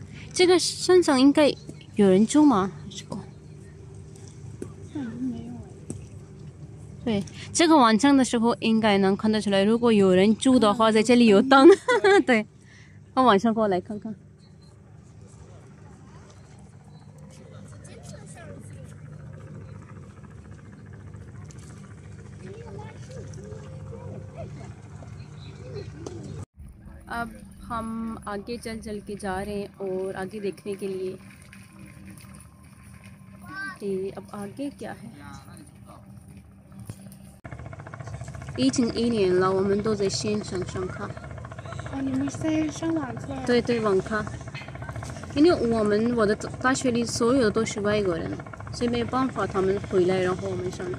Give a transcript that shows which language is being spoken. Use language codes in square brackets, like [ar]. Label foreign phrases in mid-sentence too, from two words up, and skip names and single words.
[zh] 这个山上应该有人住吗？对，这个晚上的时候应该能看得出来，如果有人住的话，在这里有灯。对，我晚上过来看看。 [hi] अब हम आगे चल के जा रहे हैं और आगे देखने के लिए कि अब आगे क्या है。 [zh] 疫情1年了，我们都在线上上课。哦，你们是在上网课？对对，网课。因为我的大学里所有的都是外国人，所以没有办法他们回来，然后我们上课。